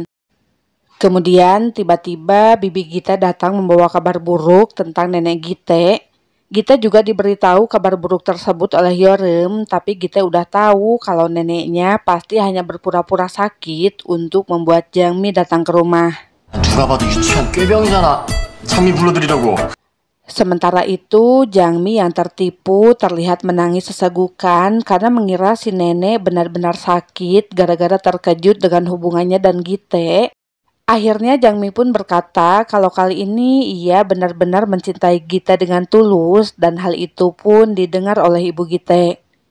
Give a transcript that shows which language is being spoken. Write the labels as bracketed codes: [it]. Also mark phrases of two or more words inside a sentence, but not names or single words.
[id] Kemudian, tiba-tiba Bibi Gite datang membawa kabar buruk tentang nenek Gite. Gite juga diberitahu kabar buruk tersebut oleh Yorem, tapi Gite udah tahu kalau neneknya pasti hanya berpura-pura sakit untuk membuat Jangmi datang ke rumah. [ko] 누가 봐도 유치한 꾀병이잖아. 장미 불러드리라고. [id] Sementara itu, Jangmi yang tertipu terlihat menangis sesegukan karena mengira si nenek benar-benar sakit gara-gara terkejut dengan hubungannya dan Gite. Akhirnya Jangmi pun berkata kalau kali ini ia benar-benar mencintai Gite dengan tulus dan hal itu pun didengar oleh Ibu Gite.